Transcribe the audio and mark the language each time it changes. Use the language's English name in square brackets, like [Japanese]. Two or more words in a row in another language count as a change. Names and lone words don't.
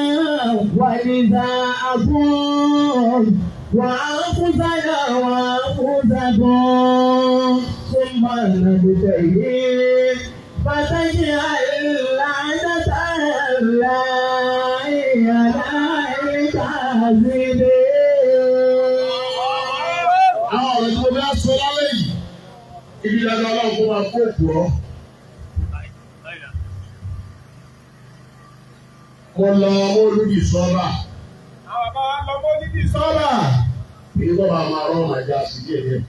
[Arabic] ونساءكم وأنفسنا وأنفسكم ثم نبتهل فتجعل لعنة الله على الكاذبين. [Yoruba] àwọn ọ̀rọ̀ tí mo bá sọ lálẹ́ yìí ibi ìdájọ́ ọlọ́run kó máa kó òkú ọ́. mo lọ mọ́lúdì sọ́ba. àwọn bàbá wa lọ mọ́lúdì sọ́ba. kí ló bá máa rọ́ màjá sí díẹ̀.